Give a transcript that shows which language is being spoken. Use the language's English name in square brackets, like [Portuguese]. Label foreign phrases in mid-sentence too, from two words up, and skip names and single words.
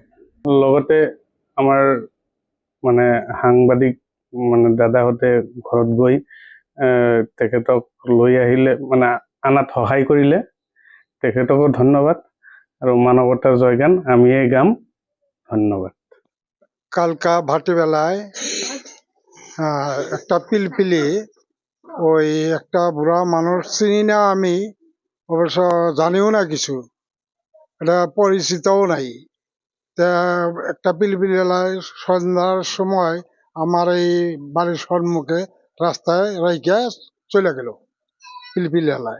[Assamese] লগতে আমাৰ মানে সাংবাদিক দাদাহঁতে ঘৰত গৈ তেখেতক লৈ আহিলে, মানে আনাত সহায় কৰিলে, তেখেতকো ধন্যবাদ। আৰু মানৱতার জয়গান আমিয়ে গাম। ধন্যবাদ। [Bangla] কালকা ভাটিবেলায় একটা পিলপিলি ওই একটা বুড়া মানুষ চিনি না, আমি অবশ্য জানিও না কিছু, এটা পরিচিতও নাই। তা একটা পিলপিলিওয়ালায় সন্ধ্যার সময় আমার এই বাড়ির সম্মুখে রাস্তায় রাইখা চলে গেল পিলপিলিওয়ালায়।